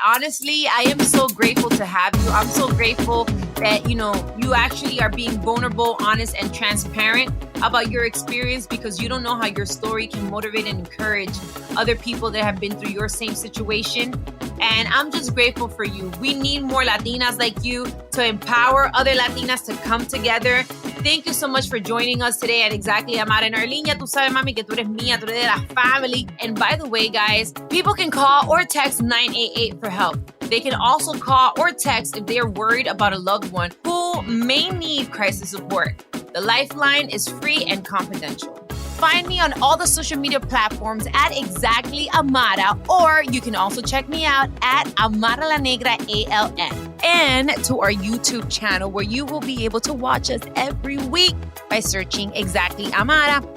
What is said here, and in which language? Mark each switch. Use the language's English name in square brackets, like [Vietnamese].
[English] Honestly, I am so grateful to have you. I'm so grateful that, you actually are being vulnerable, honest, and transparent about your experience, because you don't know how your story can motivate and encourage other people that have been through your same situation. And I'm just grateful for you. We need more Latinas like you to empower other Latinas to come together. Thank you so much for joining us today at Exactly Amara. [Spanish] En our línea, tú sabes, mami, que tú eres mía, tú eres de la family. [English] And by the way, guys, people can call or text 988 for help. They can also call or text if they are worried about a loved one who may need crisis support. The lifeline is free and confidential. Find me on all the social media platforms at Exactly Amara, or you can also check me out at Amara La Negra ALN, and to our YouTube channel, where you will be able to watch us every week by searching Exactly Amara.